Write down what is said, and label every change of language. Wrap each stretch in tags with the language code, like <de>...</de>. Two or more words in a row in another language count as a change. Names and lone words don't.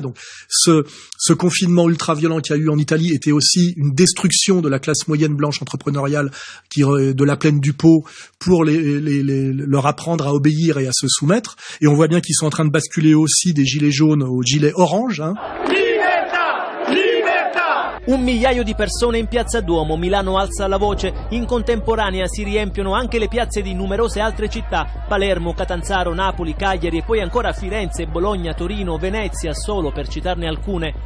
<fr>Donc, ce confinement ultra-violent qu'il y a eu en Italie était aussi une destruction de la classe moyenne blanche entrepreneuriale, de la plaine du Pô, pour leur apprendre à obéir et à se soumettre. Et on voit bien qu'ils sont en train de basculer aussi des gilets jaunes aux gilets orange.</fr> <it>Un migliaio di persone in Piazza Duomo, Milano alza la voce, in contemporanea si riempiono anche le piazze di numerose altre città, Palermo, Catanzaro, Napoli, Cagliari e poi ancora Firenze, Bologna, Torino, Venezia, solo per citarne alcune.</it>